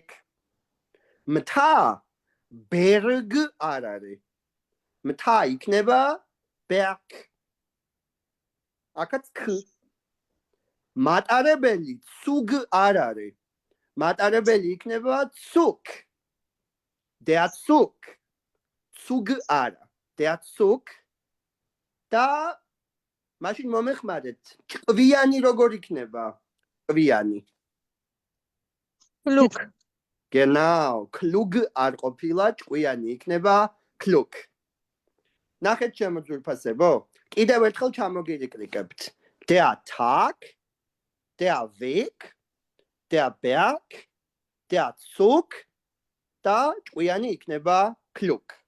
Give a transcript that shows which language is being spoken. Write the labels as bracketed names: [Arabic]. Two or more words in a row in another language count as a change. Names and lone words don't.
[Georgian] მთა Berg არ არის. მთა იქნება Berg. აქაც K. მატარებელი Zug არ არის. მატარებელი იქნება Zug. [German] Der Zug. Zug არა. Der Zug. [Georgian] და მაშინ მომეხმარეთ. ჭკვიანი როგორ იქნება? ჭკვიანი. Klug. [German] Genau, klug [Georgian] არ ყოფილა, ჭკვიანი იქნება klug. ნახეთ ჩემო ძვირფასებო, კიდევ ერთხელ ჩამოგირიკრიკებთ. [German] Der Tag, der Weg, der Berg, der Zug [Georgian] და ჭკვიანი იქნება [German] klug.